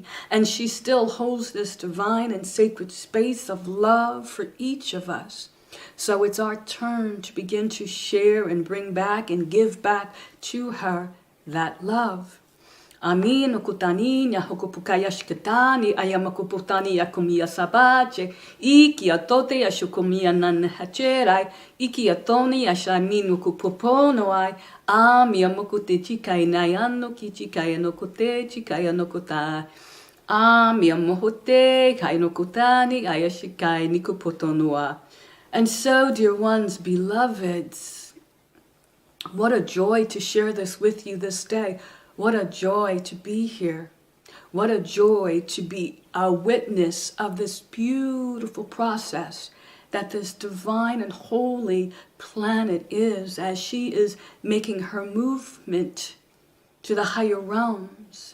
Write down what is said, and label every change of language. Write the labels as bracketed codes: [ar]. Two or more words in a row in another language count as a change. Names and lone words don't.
[en] And she still holds this divine and sacred space of love for each of us. So it's our turn to begin to share and bring back and give back to her that love. Amin okutani nya hokupukaya shikatani ayamakuputani yakumia sabache iki atote yashukumia nan hacherai iki atoni yashaminu kupopono ai amia mokute chikai nayano kichikaya no kote chikaya no kota amia mohote kai no kotani ayashikai nikupotonoa. And so, dear ones, beloveds, what a joy to share this with you this day. What a joy to be here. What a joy to be a witness of this beautiful process that this divine and holy planet is, as she is making her movement to the higher realms.